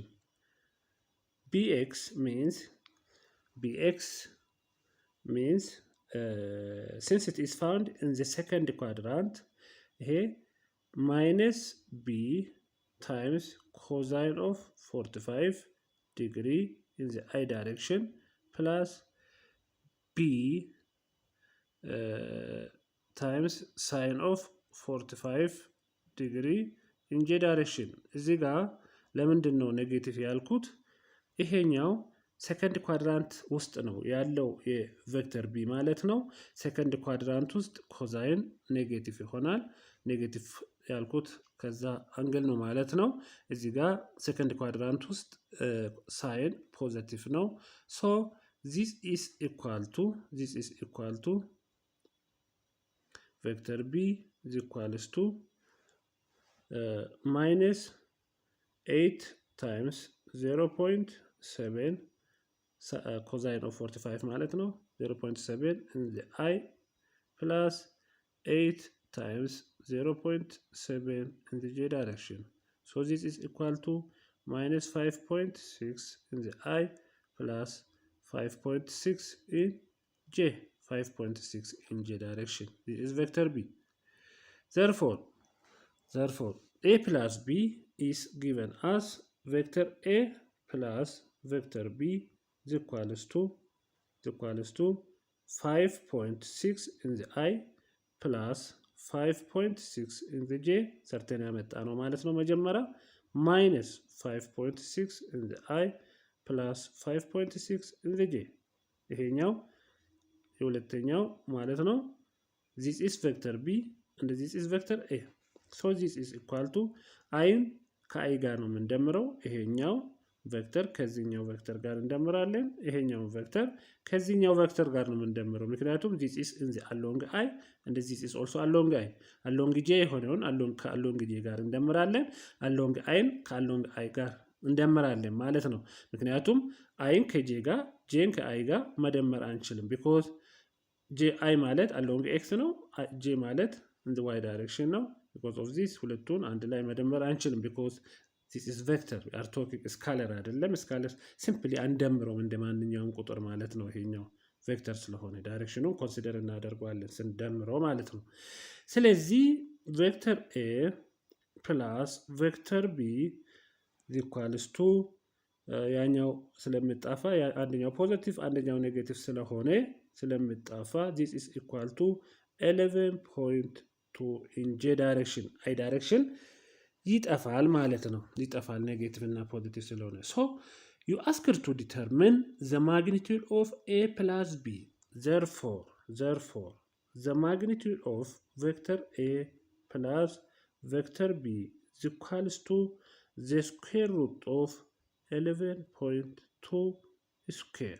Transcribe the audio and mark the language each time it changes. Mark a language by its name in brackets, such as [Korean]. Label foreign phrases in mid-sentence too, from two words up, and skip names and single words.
[English] BX means since it is found in the second quadrant, here minus B times cosine of 45 degree in the I direction plus B times sine of 45 degree in J direction. [Amharic] እዚህ ጋር ለምንድን ነው ኔጌቲቭ ያልኩት? ይሄኛው [English] second quadrant [Amharic] ውስጥ ነው ያለው የቬክተር ቢ ማለት ነው። [English] second quadrant [Amharic] ውስጥ [English] cosine negative [Amharic] ይሆናል። ኔጌቲቭ ያልኩት ከዛ አንግል ነው ማለት ነው። እዚህ ጋር [English] second quadrant [Amharic] ውስጥ [English] sine positive [Amharic] ነው። ሶ [English] this is equal to vector b is equals to minus 8 times 0.7 cosine of 45 [Amharic] ማለት ነው [English] 0.7 in the I plus 8 times 0.7 in the J direction. So this is equal to minus 5.6 in the I plus 5.6 in J. 5.6 in J direction. This is vector B. Therefore, A plus B is given as vector A plus vector B is equals to 5.6 in the I plus 5.6 in the J. [Amharic] ሰርተን ያመጣ ነው ማለት ነው መጀመሪያ [English] minus 5.6 in the I plus 5.6 in the J. [Amharic] ይሄኛው የሁለተኛው ማለት ነው። [English] this is vector B and this is vector A. so this is equal to [Amharic] አይን ከአይ ጋር ነው የምንደምረው። ይሄኛው ቬክተር ከዚህኛው ቬክተር ጋር እንደምራለን። ይሄኛው ቬክተር ከዚህኛው ቬክተር ጋር ነው የምንደምረው ምክንያቱም [English] this is in the along I and this is also along I. along J [Amharic] የሆነውን ከ [English] along J [Amharic] ጋር እንደምራለን። [English] along I [Amharic] ከ [English] along I [Amharic] ጋር እንደምራለን ማለት ነው። ምክንያቱም አይን ከጄ ጋር ጄን ከአይ ጋር መደመር አንችልም because ጄ አይ ማለት [English] along x [Amharic] ነው። ጄ ማለት [English] in the y direction [Amharic] ነው። [English] because of this [Amharic] ሁለቱን አንድ ላይ መደመር አንችልም [English] because this is vector we are talking [Amharic] scalar አይደለም። [English] scalar simply [Amharic] አንደምረውም እንደማንኛውም ቁጥር ማለት ነው። ይሄኛው ቬክተር ስለሆነ ዳይሬክሽኑን ኮንሲደር እናደርገዋለን ስንደምረው ማለት ነው። ስለዚህ [English] vector A plus vector B equals to [Amharic] ያኛው ስለምጣፋ አንደኛው ፖዚቲቭ አንደኛው ኔጌቲቭ ስለምጣፋ [English] this is equal to 11.2 in J direction. I direction [Amharic] ይጠፋል ማለት ነው። ይጠፋል ኔጌቲቭ እና ፖዚቲቭ ስለሆነ [English] so you asked to determine the magnitude of A plus B. therefore the magnitude of vector A plus vector B is equals to the square root of 11.2 square.